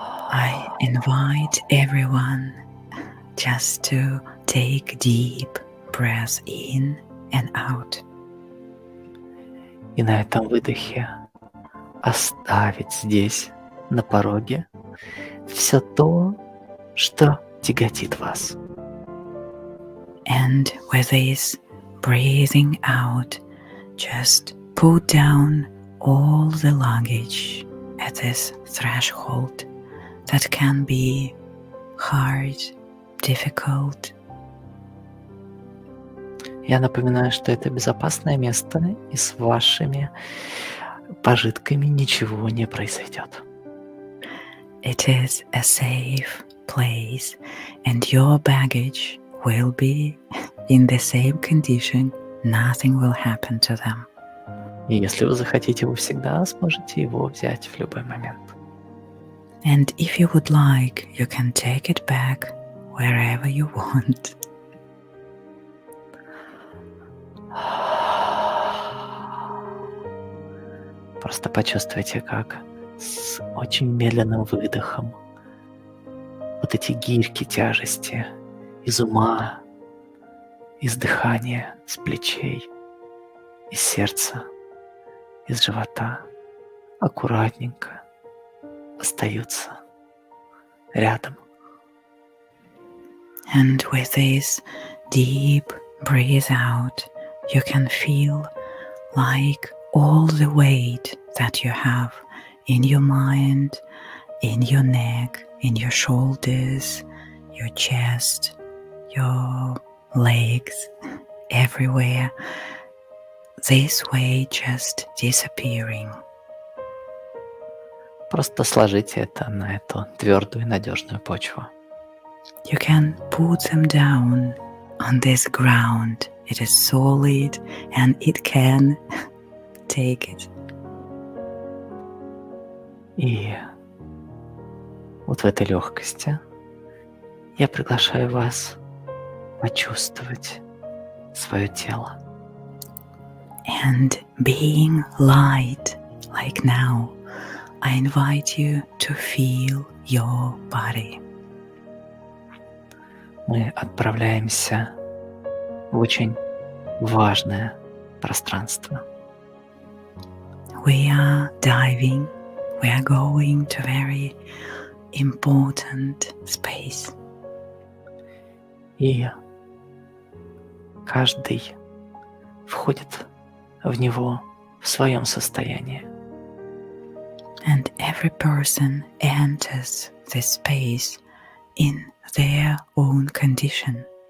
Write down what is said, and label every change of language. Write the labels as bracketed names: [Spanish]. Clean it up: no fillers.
[English] I invite everyone just to take deep breaths in and out. [Russian] И на этом выдохе оставить здесь, на пороге, все то, что тяготит вас. [English] And with this breathing out, just put down all the luggage at this threshold that can be hard, difficult. [Russian] Я напоминаю, что это безопасное место, и с вашими пожитками ничего не произойдет. [English] It is a safe place, and your baggage will be in the same condition. Nothing will happen to them. [Russian] И если вы захотите, вы всегда сможете его взять в любой момент. [English] And if you would like, you can take it back wherever you want. [Russian] Просто почувствуйте, как с очень медленным выдохом вот эти гирьки тяжести из ума, из дыхания, с плечей, из сердца, из живота аккуратненько остаются рядом. [English] And with this deep breathe out, you can feel like all the weight that you have in your mind, in your neck, in your shoulders, your chest, your legs, everywhere. This weight just disappearing. [Russian] Просто сложите это на эту твердую и надежную почву. [English] You can put them down on this ground. It is solid and it can take it. [Russian] И вот в этой легкости я приглашаю вас почувствовать свое тело. [English] And being light, like now, I invite you to feel your body. [Russian] Мы отправляемся в очень важное пространство. [English] We are diving, we are going to very important space. [Russian] И каждый входит в него в своем состоянии. [English] And every person enters this space in their own condition.